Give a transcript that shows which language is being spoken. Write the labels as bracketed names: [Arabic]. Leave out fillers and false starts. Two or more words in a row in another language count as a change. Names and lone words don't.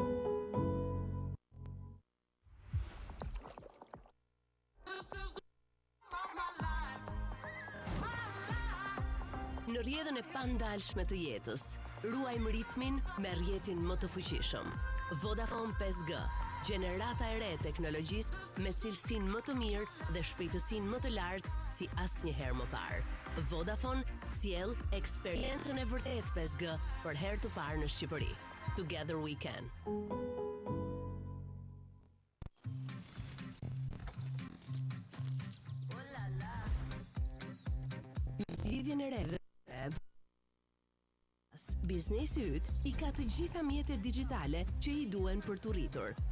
[Albanian] Në rrjedhën e pandalshme të jetës, ruajmë ritmin me rrjetin më të fuqishëm. Vodafone 5G, gjenerata e re e teknologjisë me cilësinë më të mirë dhe shpejtësinë më të lartë si asnjëherë më parë. Vodafone sjell eksperiencën e vërtetë 5G për herë të parë në Shqipëri. [English] Together we can. [Albanian] Zgjidhjen e re. Biznesi yt i ka të gjitha mjetet digjitale që i duhen për të rritur.